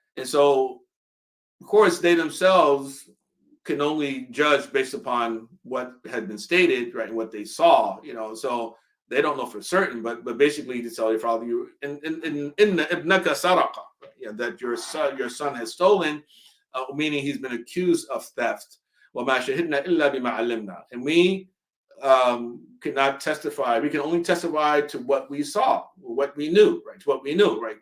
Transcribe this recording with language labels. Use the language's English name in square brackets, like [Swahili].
[English] And so, of course, they themselves can only judge based upon what had been stated, right, and what they saw, so they don't know for certain, but basically to tell your father, you [Arabic] in ibnaka saraqa, [English] that your son has stolen, meaning he's been accused of theft. [Arabic] وَمَا شَهِدْنَا إِلَّا بِمَا عَلِّمْنَا, [English] and we cannot testify. We can only testify to what we saw, what we knew, right? To what we knew, right?